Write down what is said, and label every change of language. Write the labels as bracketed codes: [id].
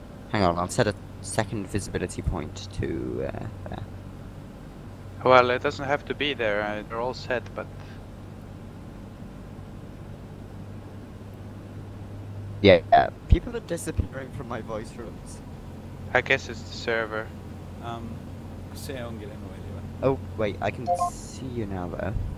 [en] Hang on, I'll set a second visibility point to there. Well, it doesn't have to be there, they're all set, but... Yeah, people are disappearing from my voice rooms. I guess it's the server. [et] Kas see ongi lennuväli või? [en] Oh, wait, I can see you now though.